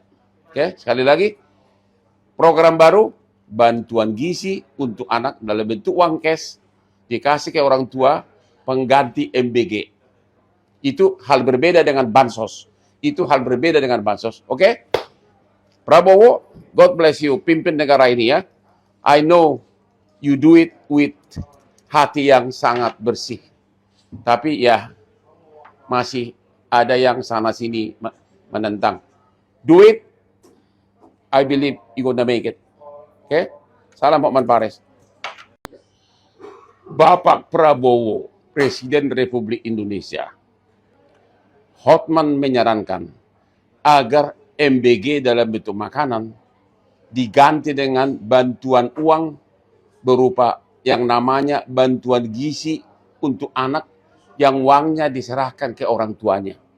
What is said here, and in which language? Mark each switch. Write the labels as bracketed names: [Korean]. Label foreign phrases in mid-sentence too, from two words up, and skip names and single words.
[Indonesian] Oke, sekali lagi, program baru, bantuan gizi untuk anak dalam bentuk uang cash, dikasih ke orang tua, pengganti MBG. Itu hal berbeda dengan bansos. Oke? Prabowo, [English] God bless you, [Indonesian] pimpin negara ini ya. [English] I know you do it with [Indonesian] hati yang sangat bersih. Tapi ya, masih ada yang sana-sini menentang. [English] Do it I believe you're gonna make it. [Indonesian] Okay? Salam Hotman Pares. Bapak Prabowo, Presiden Republik Indonesia, Hotman menyarankan agar MBG dalam bentuk makanan diganti dengan bantuan uang berupa yang namanya bantuan gizi untuk anak yang uangnya diserahkan ke orang tuanya.